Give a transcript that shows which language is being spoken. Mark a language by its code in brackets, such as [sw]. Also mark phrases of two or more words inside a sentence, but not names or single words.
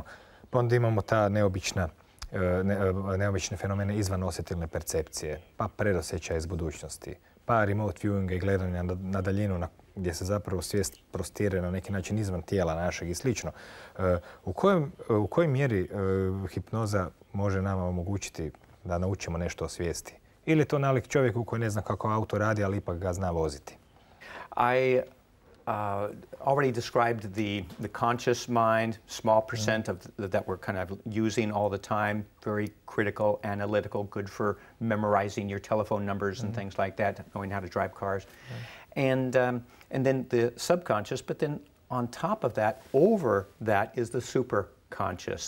[hr] Pa onda imamo ta neobične fenomene izvan osjetilne percepcije, pa predosjećaja iz budućnosti, pa [en] remote viewinga [hr] i gledanja na daljinu gdje se zapravo svijest prostire na neki način izvan tijela našeg i slično. U kojoj mjeri hipnoza može nama omogućiti da naučimo nešto o svijesti? Ili je to nalik čovjeku koji ne zna kako auto radi, ali ipak ga zna voziti? [en] already described the conscious mind, small percent of that we're kind of using all the time, very critical, analytical, good for memorizing your telephone numbers and things like that, knowing how to drive cars. And then the subconscious, but then on top of that, over that is the superconscious.